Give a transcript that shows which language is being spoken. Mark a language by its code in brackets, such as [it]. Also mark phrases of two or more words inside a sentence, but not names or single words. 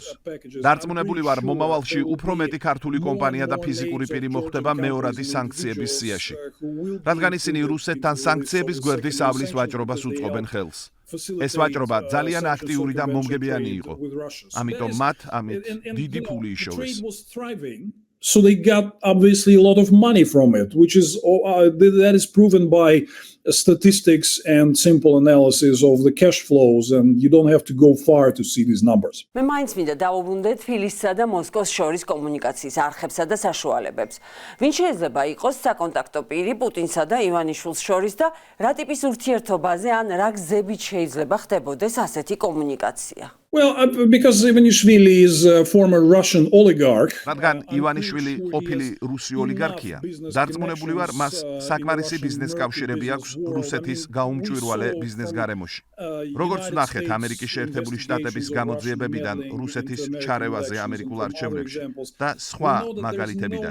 [ka] დარწმუნებული ვარ, მომავალში უფრო მეტი ქართული კომპანია და ფიზიკური პირი მოხვდება მეორადი სანქციების სიაში. რადგან ისინი რუსეთთან სანქციების გვერდის ავლის ვაჭრობას უწყობენ ხელს. ეს ვაჭრობა ძალიან აქტიური და მომგებიანი იყო. ამიტომ მათ ამით დიდი ფული იშოვეს. [en] So they got obviously a lot of money from it, which is that is proven by statistics and simple analysis of the cash flows, and you don't have to go far to see these numbers. [ka] მე მაინც მინდა დავუბრუნდე თბილისსა და მოსკოვს შორის კომუნიკაციის არხებსა და საშუალებებს. ვინ შეიძლება იყოს საკონტაქტო პირი პუტინსა და ივანიშვილს შორის და რა ტიპის ურთიერთობაზე ან რა გზებით შეიძლება ხდებოდეს ასეთი კომუნიკაცია? [en] Well, because Ivanishvili is a former Russian oligarch. [ka] რადგან ივანიშვილი ყოფილი რუსი ოლიგარქია, დარწმუნებული ვარ, მას საკმარისი ბიზნეს კავშირები აქვს რუსეთის გაუმჭვირვალე ბიზნეს გარემოში. როგორც ვნახეთ ამერიკის შეერთებული შტატების გამოძიებებიდან რუსეთის ჩარევაზე ამერიკულ არჩევნებში და სხვა მაგალითებიდან.